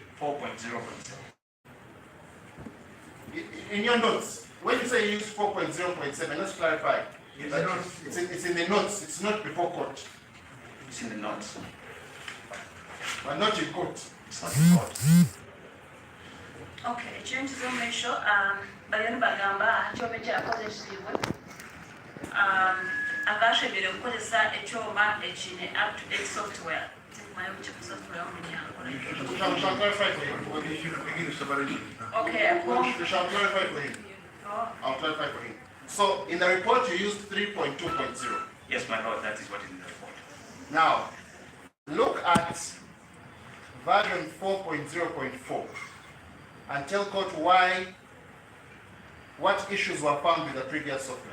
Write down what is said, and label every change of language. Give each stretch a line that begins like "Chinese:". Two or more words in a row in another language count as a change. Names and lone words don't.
English: 4.0.7. In your notes, when you say you use 4.0.7, let's clarify. In that the notes. it's in the notes, it's not before court, It's in the notes. but not in court. It's not in court.
Nyankole: Okay, ekintu ky'omumisho bariyo nibagamba kyoma ekyakozesibwe akashobire okukozesa ekyoma ekine
English: up-to-date software
Nyankole: tikumanya ku software omunyango.
English: We shall clarify for him. You should begin separation. Okay, We shall clarify for him. I'll clarify for him. So in the report you used 3.2.0. Yes, my lord, that is what is in the report. Now, look at version 4.0.4 and tell court what issues were found with the previous software.